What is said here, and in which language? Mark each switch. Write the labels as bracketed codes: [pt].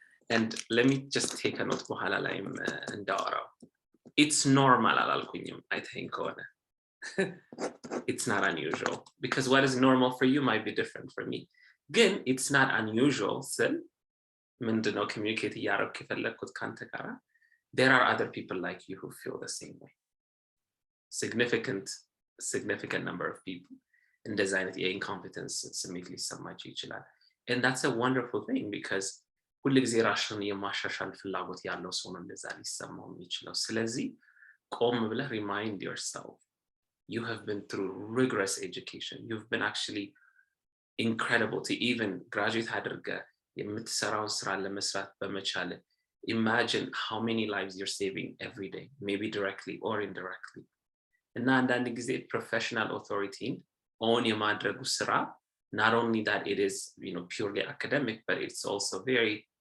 [en] And let me just take a note [am] በኋላ ላይም እንዳወራው [en] it's normal [am] አላልኩኝም [en] I think [am] ሆነ [en] it's not unusual because what is normal for you might be different for me. [am] ግን [en] it's not unusual [am] ስል ምንድነው [en] communicate [am] እያደረኩ የፈለኩት ካንተ ጋር [en] there are other people like you who feel the same way. Significant number of people [am] እንደዚህ አይነት የኢንኮምፒተንስ ስሜት ሊሰማቸው ይችላል. [en] And that's a wonderful thing because [am] ሁሉ ጊዜ ራስን የማሻሻል ፍላጎት ያለው ሰው ነው እንደዛ ሊሰማው የሚችለው። ስለዚህ ቆም ብለህ [en] remind yourself you have been through rigorous education. You've been actually incredible to even graduate [am] አድርገህ የምትሰራውን ስራ ለመስራት በመቻል [en] imagine how many lives you're saving every day, maybe directly or indirectly. [am] እና አንዳንድ ጊዜ [en] professional authority own [am] የማድረጉ ስራ [en] not only that it is, you know, purely academic, but it's also very